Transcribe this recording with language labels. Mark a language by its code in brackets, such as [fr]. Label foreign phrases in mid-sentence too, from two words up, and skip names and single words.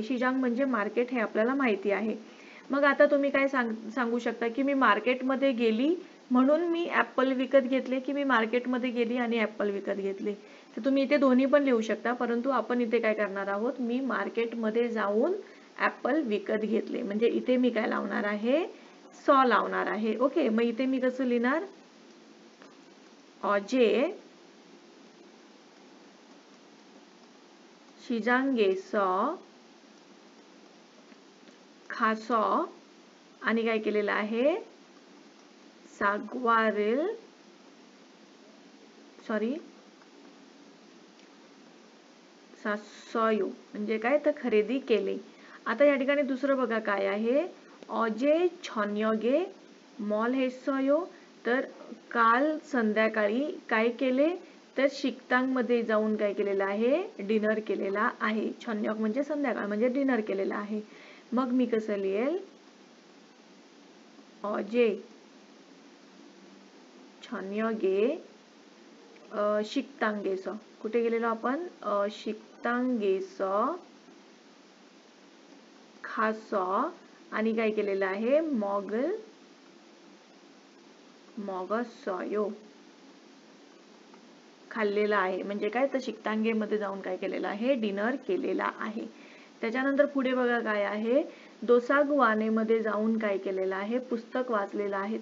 [mr] शिजांग म्हणजे मार्केट, हे आपल्याला माहिती आहे. मग आता तुम्ही काय सांगू शकता की मी मार्केटमध्ये गेली म्हणून मी ऍपल विकत घेतले, की मी मार्केटमध्ये गेली आणि ऍपल विकत घेतले. तर तुम्ही इथे दोन्ही पण लिहू शकता, परंतु आपण इथे काय करणार आहोत, मी मार्केटमध्ये जाऊन ऍपल विकत घेतले. म्हणजे इथे मी काय लावणार आहे, सॉ लावणार आहे. ओके, मग इथे मी कसं लिहिणार, [ko] 어제 시장에서 가서 [mr] आणि काय केलेलं आहे, 샀어요 म्हणजे काय, तर खरेदी केली. आता या ठिकाणी दुसरं बघा काय आहे, [ko] 어제 저녁에 뭘 했어요 [mr] तर काल संध्याकाळी काय केले, तर शिकतांगमध्ये जाऊन काय केलेलं आहे, डिनर केलेला आहे. छन्यक म्हणजे संध्याकाळ म्हणजे डिनर केलेला आहे. मग मी कसं लिहेल, [ko] 어제 저녁에 식당에서, [mr] कुठे गेलेलो आपण, [ko] 식당에서 가서 [mr] आणि काय केलेलं आहे, 먹었어요 खाल्लेला आहे. म्हणजे काय, तर शिकतांगेमध्ये जाऊन काय केलेलं आहे, डिनर केलेला आहे. त्याच्यानंतर पुढे बघा काय आहे, दोसागवानेमध्ये जाऊन काय केलेलं आहे, पुस्तक वाचलेलं आहे.